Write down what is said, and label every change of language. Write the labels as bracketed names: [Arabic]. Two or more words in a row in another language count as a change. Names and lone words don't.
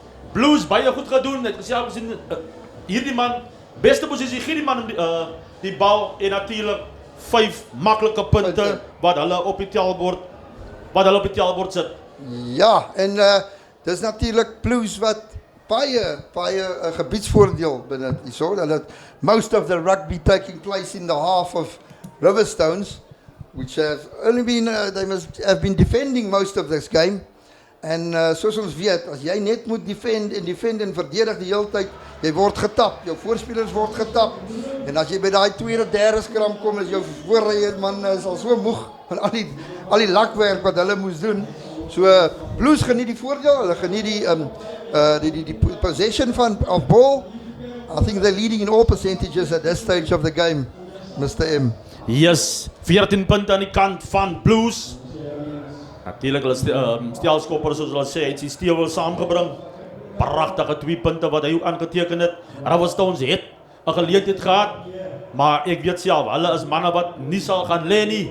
[Afrikaans] Blues baie goed gedoen, het gesê gesien hierdie man beste posisie, gee die man die bal en natuurlik 5 maklike punte wat hulle op die tellbord sit. Ja, en dis natuurlik Blues wat baie gebiedsvoordeel benut hierso. [English] Dat most of the rugby taking place in the half of Riverstones, which have only been they must have been defending most of this game. [Afrikaans] En soos ons weet, as jy net moet defend en verdedig die hele tyd, jy word getap, jou voorspelers word getap. En as jy by daai tweede, derde skram kom, is jou voorrye man is al so moeg van al die lakwerk wat hulle moes doen. So Blues geniet die voordeel, hulle geniet die [English] possession of ball. I think they're leading in all percentages at this stage of the game, Mr. M. [Afrikaans] Yes, 14 punte aan die kant van Blues. Natuurlik hulle stelskopper soos hulle sê, het sy stewel saamgebring. Pragtige 2 punte wat hy aangeteken het. Riverstones het 'n geleentheid gehad, maar ek weet self, hulle is manne wat nie sal gaan lê nie.